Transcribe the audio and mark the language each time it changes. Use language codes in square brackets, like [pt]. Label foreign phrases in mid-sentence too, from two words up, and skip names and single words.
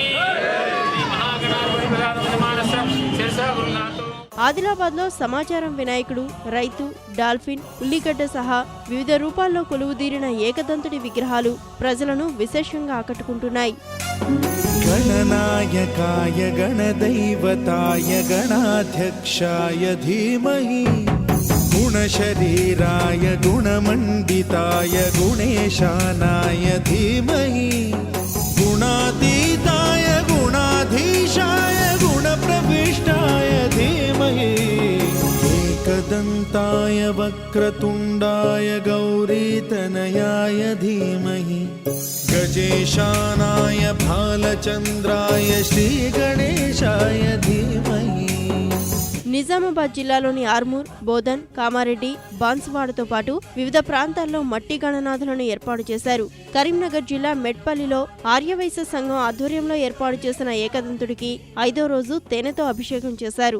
[sa] శ్రీ మహాగణాధిపతి ప్రధానమానస శిరస గురునాథో। [te] ఆదిలాబాద్లో సమాచారం వినాయకుడు, రైతు, డాల్ఫిన్, ఉల్లిగడ్డ సహా వివిధ రూపాల్లో కొలువుదీరిన ఏకదంతుడి విగ్రహాలు ప్రజలను విశేషంగా ఆకట్టుకుంటున్నాయి. [sa] గణనాయకాయ గణदैवताय गणाध्यक्षाय धीमहि गुणशरीराय गुणमण्डिताय गुणेशानाय धीमहि गुणातीताय गुणाधीशाय गुणप्रविष्टाय धीमहि एकदन्ताय वक्रतुण्डाय गौरीतनयाय धीमहि गजेशानाय बालचन्द्राय श्रीगणेशाय धीमहि। [te] నిజామాబాద్ జిల్లాలోని ఆర్మూర్, బోధన్, కామారెడ్డి, బాన్సువాడతో పాటు వివిధ ప్రాంతాల్లో మట్టి గణనాథులను ఏర్పాటు చేశారు. కరీంనగర్ జిల్లా మెట్పల్లిలో ఆర్యవైశ్య సంఘం ఆధ్వర్యంలో ఏర్పాటు చేసిన ఏకదంతుడికి 5వ రోజు తేనెతో అభిషేకం చేశారు.